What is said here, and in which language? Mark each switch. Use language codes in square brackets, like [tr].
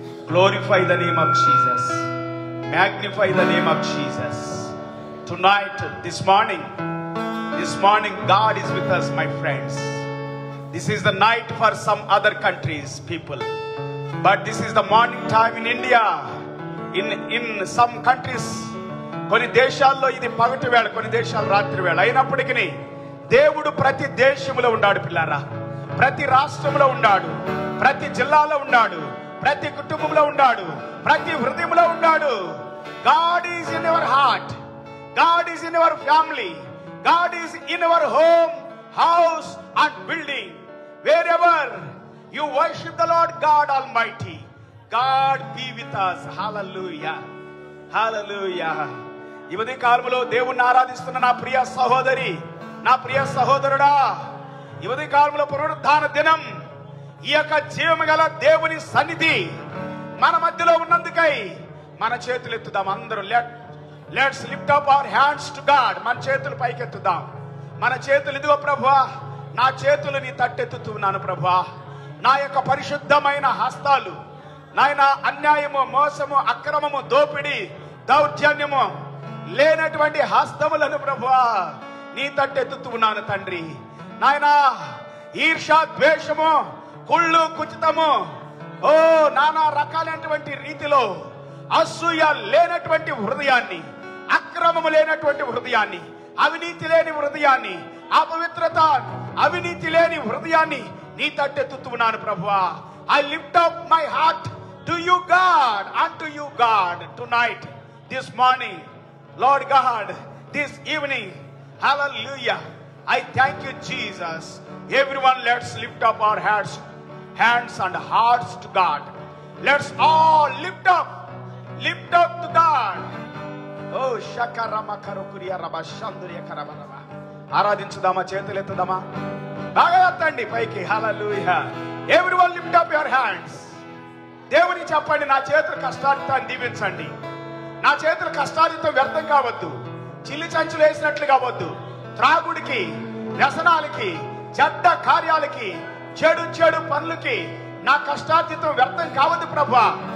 [en] Glorify the name of Jesus. Magnify the name of Jesus. Tonight, this morning, God is with us, my friends. This is the night for some other countries, people. But this is the morning time in India. In some countries, [te] కొన్ని దేశాల్లో ఇది పగటి వేళ, కొన్ని దేశాలు రాత్రి వేళ. అయినప్పటికీ దేవుడు ప్రతి దేశంలో ఉన్నాడు పిల్లారా. ప్రతి రాష్ట్రంలో ఉన్నాడు, ప్రతి జిల్లాలో ఉన్నాడు, ప్రతి కుటుంబంలో ఉన్నాడు, ప్రతి హృదయంలో ఉన్నాడు. [en] God is in your heart. God is in your family. God is in your home, house and building. Wherever you worship the Lord God Almighty, God be with us. Hallelujah. Hallelujah. [te] ఈ ఉదయ కాలంలో దేవుణ్ణి ఆరాధిస్తున్న నా ప్రియ సహోదరి, నా ప్రియ సహోదరుడా, ఈ ఉదయ కాలంలో పునరుద్ధాన దినం, ఈ యొక్క జీవము గల దేవుని సన్నిధి మన మధ్యలో ఉన్నందుకై మన చేతులు ఎత్తుదాం. అందరూ [en] Let's lift up our hands to God. [te] మన చేతులు పైకెత్తుదాం. మన చేతులు, ఇదిగో ప్రభువా, నా చేతులు నీ తట్టెత్తుతున్నాను ప్రభువా. నా యొక్క పరిశుద్ధమైన హస్తాలు, నాయన అన్యాయము, మోసము, అక్రమము, దోపిడి, దౌర్జన్యము లేనటువంటి హస్తములను ప్రభువా నీ తట్టెత్తుతున్నాను తండ్రి. నాయనా ఈర్ష, ద్వేషము, కుళ్ళు, కుచితము, ఓ నానా రకాలైనటువంటి రీతిలో అసూయ లేనటువంటి హృదయాన్ని, అక్రమము లేనటువంటి హృదయాన్ని, అవినీతి లేని హృదయాన్ని, అపవిత్రత, అవినీతి లేని హృదయాన్ని నీ తట్టెత్తుతున్నాను ప్రభువా. [en] I lift up my heart to you God, unto you God tonight, this morning, Lord God, this evening. Hallelujah. I thank you Jesus. Everyone, let's lift up our hands and hearts to God. Let's all lift up to God. Oh shakarama karukuriya raba shanduriya karabaraba. [te] ఆరాధించుదామా? చేతులు ఎత్తుదామా? బాగా ఎత్తండి పైకి. హల్లెలూయా. [en] Everyone lift up your hands. [te] దేవుని చెప్పండి, నా చేతులు కష్టార్జితాన్ని దీవించండి. నా చేతులు కష్టార్జితం వ్యర్థం కావద్దు, చిల్లి చంచులు వేసినట్లు కావద్దు. త్రాగుడికి, వ్యసనాలకి, చెడ్డ కార్యాలకి, చెడు పనులకి నా కష్టార్జితం వ్యర్థం కావద్దు ప్రభువా.